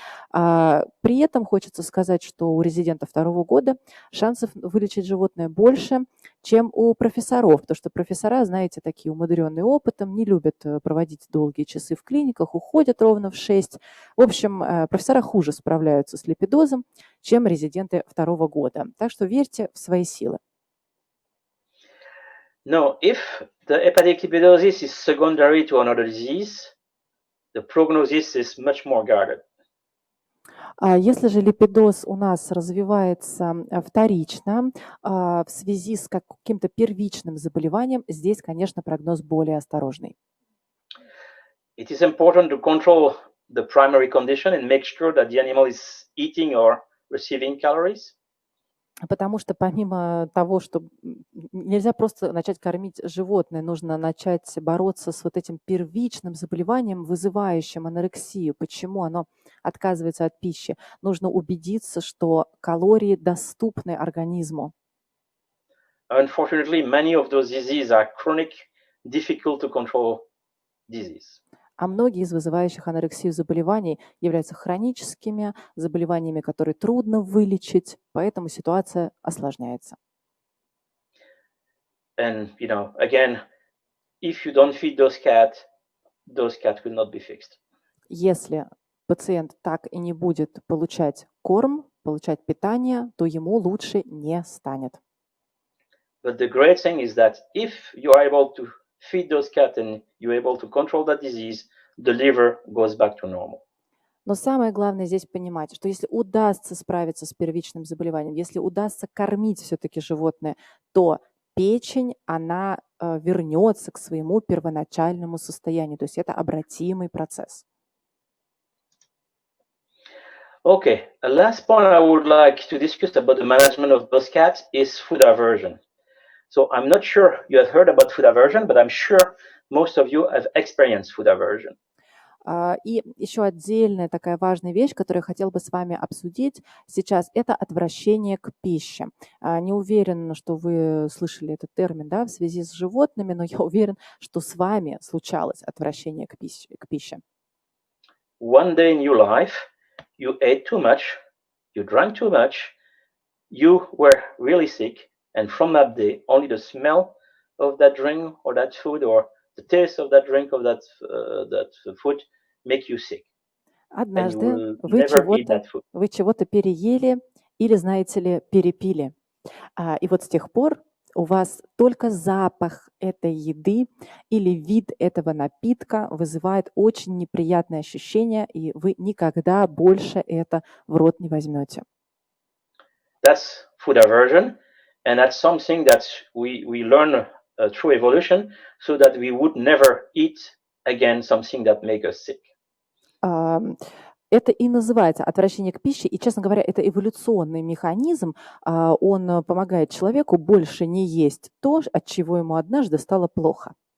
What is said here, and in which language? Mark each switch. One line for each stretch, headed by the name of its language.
Russian: При этом хочется сказать, что у резидента второго года шансов вылечить животное больше, чем у профессоров, потому что профессора, знаете, такие умудренные опытом, не любят проводить долгие часы в клиниках, уходят ровно в 6. В общем, профессора хуже справляются с липидозом, чем резиденты второго года. Так что верьте в свои силы.
English: No, if the hepatic lipidosis is secondary to another disease, the prognosis is much more guarded.
Russian: Если же липидоз у нас развивается вторично в связи с каким-то первичным заболеванием, здесь, конечно, прогноз более осторожный.
English: It is important to control the primary condition and make sure that the animal is eating or receiving calories.
Russian: Потому что помимо того, что нельзя просто начать кормить животное, нужно начать бороться с вот этим первичным заболеванием, вызывающим анорексию. Почему оно отказывается от пищи? Нужно убедиться, что калории доступны организму.
English: Unfortunately, many of those diseases are chronic, difficult to control disease.
Russian: А многие из вызывающих анорексию заболеваний являются хроническими заболеваниями, которые трудно вылечить, поэтому ситуация осложняется.
English: And, again, if you don't feed those cats will not be fixed.
Russian: Если пациент так и не будет получать корм, получать питание, то ему лучше не станет.
English: But the great thing is that if you are able to feed those cats and you're able to control that disease, the liver goes back to normal.
Russian: Но самое главное здесь понимать, что если удастся справиться с первичным заболеванием, если удастся кормить все-таки животное, то печень, она вернется к своему первоначальному состоянию. То есть это обратимый процесс.
English: Okay, the last point I would like to discuss about the management of those cats is food aversion. So I'm not sure you have heard about food aversion, but I'm sure most of you have experienced food aversion.
Russian: И еще отдельная такая важная вещь, которую я хотела бы с вами обсудить сейчас, это отвращение к пище. Не уверена, что вы слышали этот термин, да, в связи с животными, но я уверен, что с вами случалось отвращение к пище.
English: One day in your life, you ate too much, you drank too much, you were really sick, and from that day, only the smell of that drink or that food or the taste of that drink or that food make you sick.
Russian: Однажды вы чего-то переели или, знаете ли, перепили. И вот с тех пор у вас только запах этой еды или вид этого напитка вызывает очень неприятные ощущения, и вы никогда больше это в рот не возьмете.
English: That's food aversion, and that's something that we learn through evolution, so that we would never eat again something that makes us sick.
Russian: Это и называется отвращение к пище, и, честно говоря, это эволюционный механизм. Он помогает человеку больше не есть то, от чего ему однажды стало плохо.